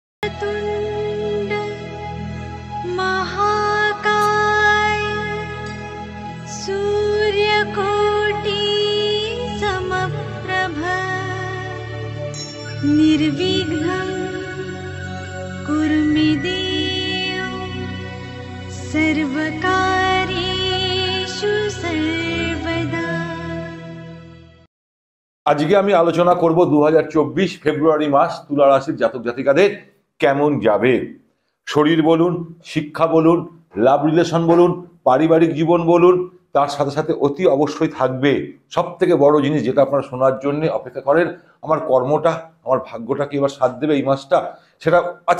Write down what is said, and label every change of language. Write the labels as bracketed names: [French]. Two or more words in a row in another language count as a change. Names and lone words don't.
[Sanskrit] वक्रतुण्ड महाकाय सूर्यकोटि समप्रभ निर्विघ्नं कुरु मे देव सर्वकार्येषु सर्वदा। [Bangla] আজকে আমি আলোচনা করব 2024 ফেব্রুয়ারি মাস তুলা রাশির জাতক জাতিকাদের কেমন যাবে। শরীর বলুন, শিক্ষা বলুন, [English] love relation [Bangla] বলুন, পারিবারিক জীবন বলুন, তার সাথে সাথে অতি অবশ্যই থাকবে সব থেকে বড় জিনিস যেটা আপনারা শোনার জন্য অপেক্ষা করেন, আমার কর্মটা, আমার ভাগ্যটা কি এবার সাথ দেবে এই মাসটা, সেটা আছে।